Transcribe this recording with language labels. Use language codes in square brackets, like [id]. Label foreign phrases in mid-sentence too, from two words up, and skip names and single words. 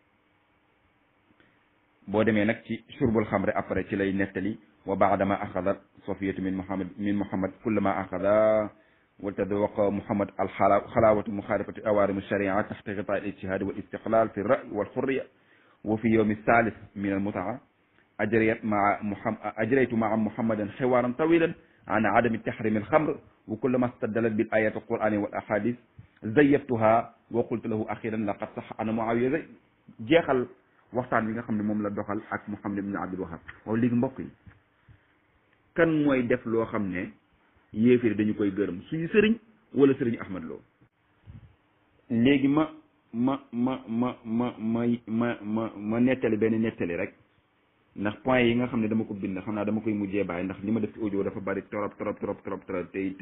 [wo] boo demee nag ci [ar] شرب الخمر [wo] après ci lay nettali [ar] وبعدما أخذت صفية من محمد كلما أخذ وتذوق محمد الحلاوة مخالفة أوامر الشريعة تحت غطاء الاجتهاد والاستقلال في الرأي والحرية وفي يوم ثالث من المتعة أجريت مع محمد حوارا طويلا عن عدم تحريم الخمر وكلما استدللت بالآيات القرآنية والأحاديث زيفتها وقلت له أخيرا لقد صح أن معاوية [wo] jeexal waxtaan bi nga xam ne moom la doxal ak Muhammad ibn Abdul Wahab waaw léegi mbokk yi kan mooy def loo xam ne yéefiri dañu koy gërëm suñu sëriñ wala sëriñ Ahmad Lo léegi ma nettali benn nettali rek ndax point yi nga xam ne dama ko bind xam naa dama koy mujjee bàyyi ndax li ma def ci audio dafa bari trop te it